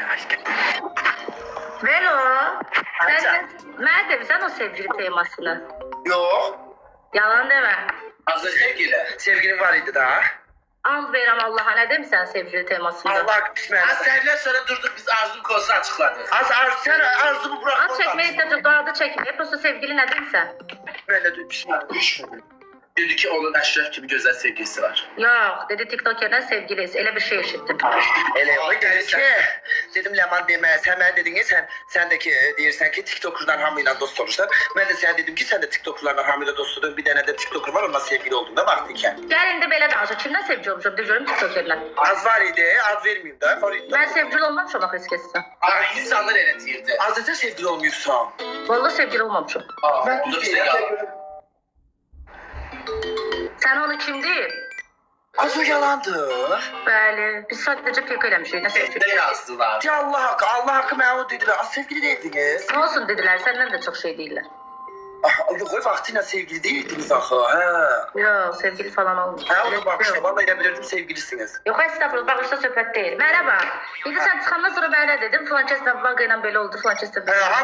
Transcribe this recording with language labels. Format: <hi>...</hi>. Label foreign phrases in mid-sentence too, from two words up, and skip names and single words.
<az>Velo, mən demişsən o sevgili temasını.</az> <tr>Yok.</tr> <az>Yalan demə. Azda sevgilin var idi da. And verirəm Allaha, nə demişsən sevgili temasında? Allah bismillah.</az> <tr>Az senden sonra durduk biz Arzu'nun konusunu açıkladık. Sen Arzu'mu bırak.</tr> <az>Az çəkmək istəyəcək, adı çəkməyib. Prosta sevgili nə demişsən?</az> <tr>Ben de bismillah. Dedi ki onun Əşrəf gibi güzel sevgilisi var.</tr> <az>Yox, dedi TikTokerdən sevgiliyiz. Elə bir şey eşitdim. Elə yox, dedi ki, dedim Ləman demə, sən mənə dedin ki, sən də ki, deyirsən ki, TikToker'dan hamıyla dost olursan. Mən də sənə dedim ki, sən də TikToker'larla hamıyla dost oldun. Bir dənə də TikToker var, onunla sevgili olduğunda vaxtı ikən. Gəl indi belə danışaq. Kimdən sevgili olmuşam? De görüm TikTokerlə. Az var idi, ad verməyim də. Mən sevgili olmamışam axı heç kəslə. İnsanlar elə deyirdi.</az> <tr>Az da sevgili olmuyorsan.</tr> <az>Vallahi sevgili olmamışam. Mən də yalan. Sən onu kim deyir? Az o yalandı. Bəli, biz sadəcə pek eləmişik. Nə sevgili?</az> <tr>Ne yazdılar? Ya Allah hakkı mən onu dediler. Az sevgili değildiniz.</tr> <az>Nə olsun dedilər, səndən də çox şey deyirlər.</az> <tr>Yok, vaxtıyla sevgili değildiniz axı. Yox, sevgili falan olmuyor.</tr> <az>Onu bağışla, vallahi elə bilirdim sevgilisiniz. Yox, estağfurullah, bağışla söhbət deyil. Mənə bax, indi sən çıxandan sonra mənə dedim, filan kəslə Vaqa ilə belə oldu, filan kəslə belə oldu.</az>